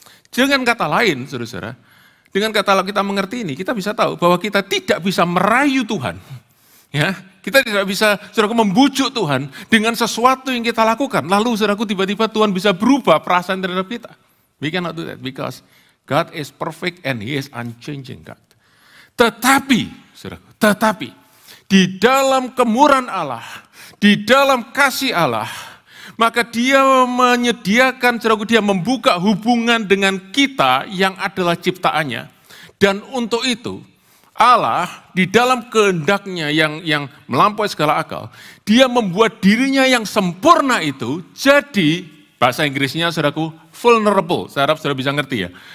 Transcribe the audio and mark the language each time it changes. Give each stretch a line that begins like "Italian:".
Indonesian: Dengan kata lain, saudara-saudara, dengan kata kita mengerti ini, kita bisa tahu bahwa kita tidak bisa merayu Tuhan. Ya, kita tidak bisa, saudaraku, membujuk Tuhan dengan sesuatu yang kita lakukan. Lalu, saudaraku, tiba-tiba Tuhan bisa berubah perasaan terhadap kita.
English: We cannot do that because God is perfect and He is unchanging God.
Indonesian: Tetapi, saudaraku, tetapi di dalam kemurahan Allah, di dalam kasih Allah, maka Dia menyediakan, saudaraku, Dia membuka hubungan dengan kita yang adalah ciptaannya. Dan untuk itu, Allah di dalam kehendaknya yang melampaui segala akal, Dia membuat dirinya yang sempurna itu jadi, bahasa Inggrisnya, saudaraku, vulnerable. Saya harap saudara bisa ngerti ya.